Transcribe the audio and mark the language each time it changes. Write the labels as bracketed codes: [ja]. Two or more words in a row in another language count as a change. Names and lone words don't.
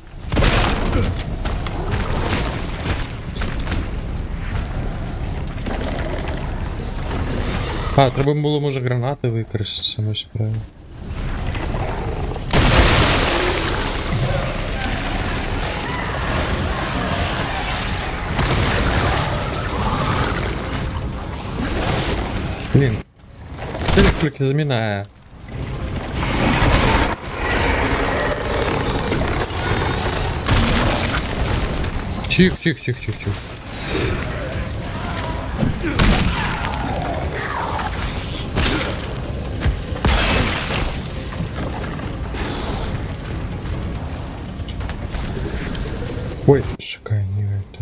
[uk] А, треба було, може, гранати використати саме справді. Блін. Телек тільки замінає. Чих, чих, чих, чих, чих. Ой, шикай, [ru] не это.